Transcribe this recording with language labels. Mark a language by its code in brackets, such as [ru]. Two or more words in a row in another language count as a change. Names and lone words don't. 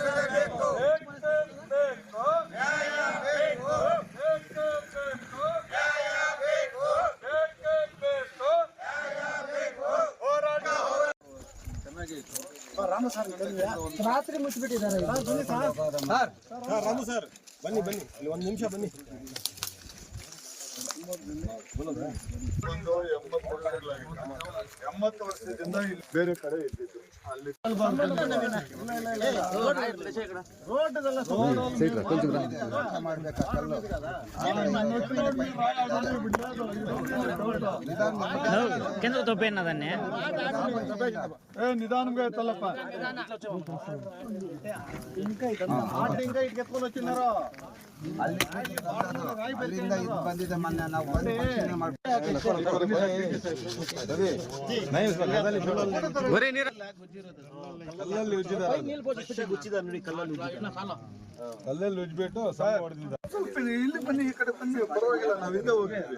[kn] ರಾತ್ರಿ ಮುಚ್ಚಿಬಿಟ್ಟಿದ್ದಾರೆ. ರಾಮು ಸರ್ ಬನ್ನಿ ಬನ್ನಿ, ಇಲ್ಲಿ ಒಂದು ನಿಮಿಷ ಬನ್ನಿ. 80 ವರ್ಷದಿಂದ ಇಲ್ಲಿ ಬೇರೆ ಕಡೆ ಇದ್ದಿದ್ದು. [te] ಅಲ್ಲಿ నిదానంగా ఎత్తలప్ప ఇంకా ఇటుకెత్తుకొని వచ్చినారో [kn] అಲ್ಲಿಂದ ಇದು ಬಂದಿದೆ. ಮೊನ್ನೆ ನಾವು ಕಲ್ಲಲ್ಲಿ ಉಜ್ಜಿಬಿಟ್ಟು ಸ್ವಲ್ಪ ಇಲ್ಲಿ ಬನ್ನಿ, ಈ ಕಡೆ ಬನ್ನಿ, ಪರವಾಗಿಲ್ಲ, ನಾವು ಹಿಂದೆ ಹೋಗಿದ್ವಿ.